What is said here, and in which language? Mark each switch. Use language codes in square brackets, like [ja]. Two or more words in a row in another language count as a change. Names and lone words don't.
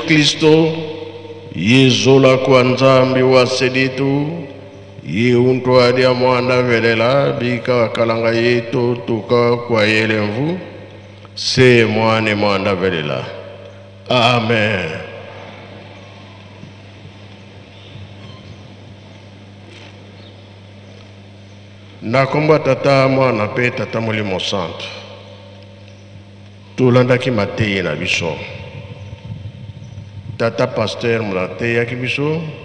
[kg] Kristo yezola kwa nzambi wa sedetu yeuntu ya mwanda velela bika wakalanga yetu tuka kwa yelemvu se mwane mwanda velela amen. [ln] Nakomba tata mwana pe tata molimo santo tulandaki mateyi na biso tata pasteur mulateyaki biso